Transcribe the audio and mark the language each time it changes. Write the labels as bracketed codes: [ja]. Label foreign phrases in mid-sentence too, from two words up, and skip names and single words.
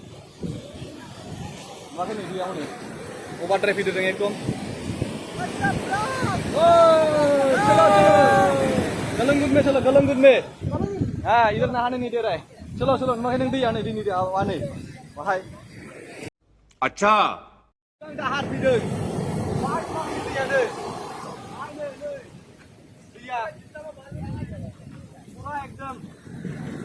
[brx] नुवाखै नै दैया हनै अभारद्राय फैदों एकदम गलंगुद में [hi] हाँ इधर नहाने नहीं दे रहा है चलो [brx] नुवाखै नों दैया नै दैनि दाहारा नै बाहाय [hi] अच्छा [brx] दाहार फैदों दैया एकदम